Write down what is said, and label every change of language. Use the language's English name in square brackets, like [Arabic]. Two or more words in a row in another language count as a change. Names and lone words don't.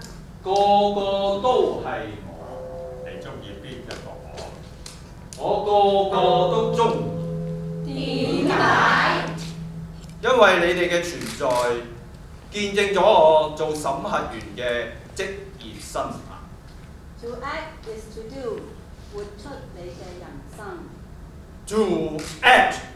[Cantonese] 個個都係我，你中意邊一個我？我個個都中意，點解？因為你哋嘅存在，見證咗我做審核員嘅職業生涯。 [English] To act is to do， [Cantonese] 活出你嘅人生。 [English] To act。